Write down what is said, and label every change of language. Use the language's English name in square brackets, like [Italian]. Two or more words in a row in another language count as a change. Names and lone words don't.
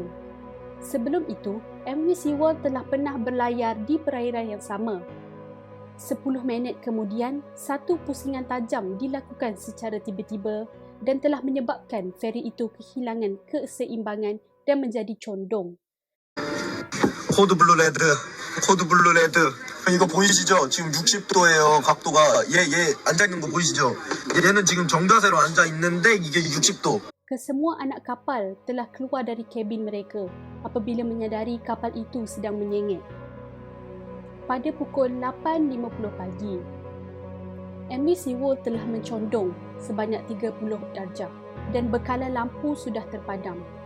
[Malay] Sebelum itu, MV Seaworld telah pernah berlayar di perairan yang sama. 10 minit kemudian, satu pusingan tajam dilakukan secara tiba-tiba dan telah menyebabkan feri itu kehilangan keseimbangan dan menjadi condong. [Korean] 코드 블루 레드. 이거 보이시죠? 지금 60도예요. 각도가 얘 앉아 있는 거 보이시죠? 얘는 지금 정자세로 앉아 있는데 이게 60도. [Malay] Kesemua anak kapal telah keluar dari kabin mereka apabila menyadari kapal itu sedang menyengit. Pada pukul 8.50 pagi, MV Seaworld telah mencondong sebanyak 30 darjah dan bekalan lampu sudah terpadam.